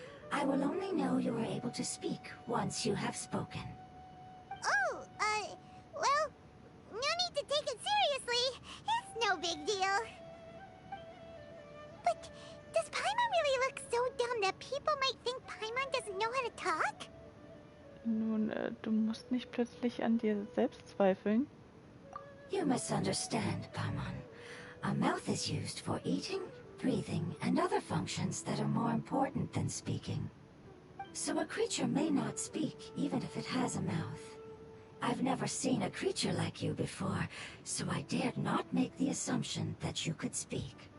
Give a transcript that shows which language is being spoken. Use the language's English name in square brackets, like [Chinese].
[English] I will only know you are able to speak once you have spoken. Oh, well, no need to take it seriously. It's no big deal. But does Paimon really look so dumb that people might think Paimon doesn't know how to talk? [German] Nun, du musst nicht plötzlich an dir selbst zweifeln. [English] You misunderstand, Paimon. A mouth is used for eating, breathing, and other functions that are more important than speaking. So a creature may not speak, even if it has a mouth. I've never seen a creature like you before, so I dared not make the assumption that you could speak.